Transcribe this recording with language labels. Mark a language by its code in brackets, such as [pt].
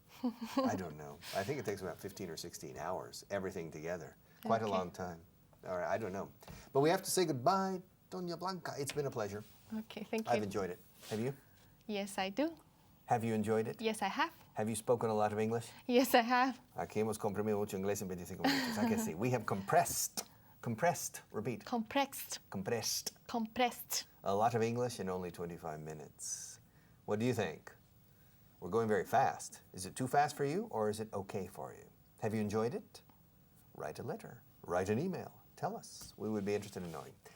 [en] I don't know. I think it takes about 15 or 16 hours, everything together. Quite a long time. All right, I don't know. But we have to say goodbye, Doña Blanca. It's been a pleasure. Okay, thank you. I've enjoyed it. Have you? Yes, I do. Have you enjoyed it? Yes, I have. Have you spoken a lot of English? Yes, I have. [es] Aquí hemos comprimido mucho inglés en 25 minutos. [en] I can see. We have compressed, repeat. Compressed. A lot of English in only 25 minutes. What do you think? We're going very fast. Is it too fast for you or is it okay for you? Have you enjoyed it? Write a letter, write an email. Tell us. We would be interested in knowing.